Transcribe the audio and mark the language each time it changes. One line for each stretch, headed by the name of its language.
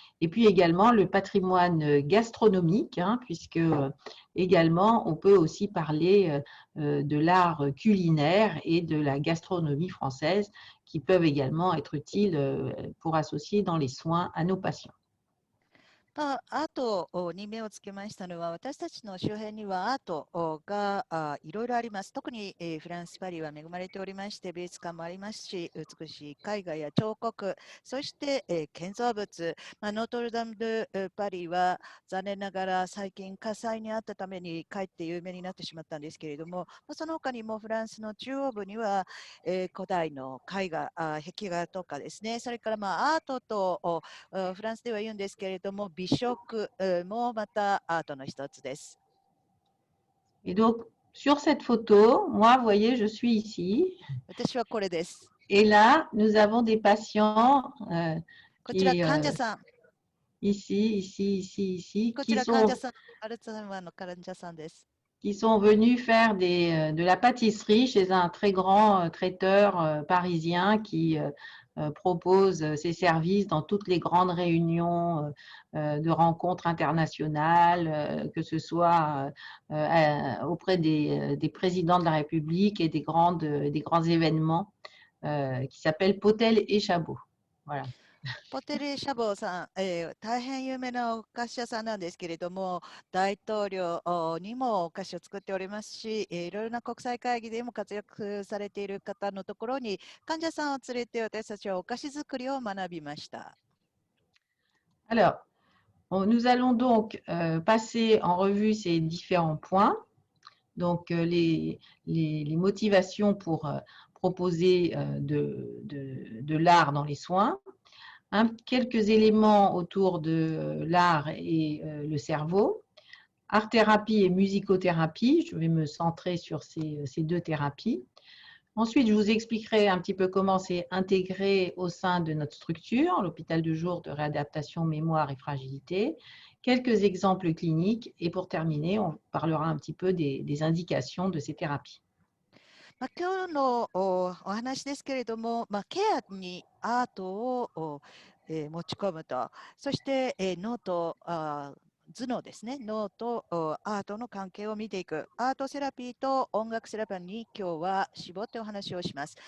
French: Et puis également le patrimoine gastronomique, hein, puisque également on peut aussi parler de l'art culinaire et de la gastronomie française qui peuvent également être utiles pour associer dans les soins à nos patients.
Japanese: アートに目をつけましたのは、私たちの周辺にはアートがいろいろあります。特にフランス・パリは恵まれておりまして、美術館もありますし、美しい絵画や彫刻、そして建造物、ノートルダム・ドゥ・パリは残念ながら最近火災にあったためにかえって有名になってしまったんですけれども、その他にもフランスの中央部には古代の絵画、壁画とかですね、それからアートとフランスでは言うんですけれども、美食もまたアートの一つです。
French: Et donc, sur cette photo, moi, vous voyez, je suis ici.
Japanese: 私はこれです。
French: Et là, nous avons des patients
Japanese: こちら
French: qui,
Japanese: 患者さん。
French: ici, ici, ici, ici,
Japanese: こちら患者さん、アルツハイマーの患者さんです。
French: qui sont venus faire de la pâtisserie chez un très grand traiteur parisien qui propose ses services dans toutes les grandes réunions de rencontres internationales, que ce soit auprès des présidents de la République et des grands événements qui s'appellent Potel et Chabot. Voilà.
Japanese: ポテリ・シャボーさん、大変有名なお菓子屋さんなんですけれども、大統領にもお菓子を作っておりますし、いろいろな国際会議でも活躍されている方のところに患者さんを連れて私たちはお菓子作りを学びました。
French: Alors, nous allons donc passer en revue ces différents points. Donc, les motivations pour proposer de l'art dans les soins, quelques éléments autour de l'art et le cerveau, art-thérapie et musicothérapie. Je vais me centrer sur ces deux thérapies. Ensuite, je vous expliquerai un petit peu comment c'est intégré au sein de notre structure, l'hôpital de jour de réadaptation mémoire et fragilité, quelques exemples cliniques et pour terminer, on parlera un petit peu des indications de ces thérapies.
Japanese: 今日のお話ですけれども、ケアにアートを持ち込むと、そして、脳と頭脳ですね、脳とアートの関係を見ていく、アートセラピーと音楽セラピーに今日は絞ってお話をします。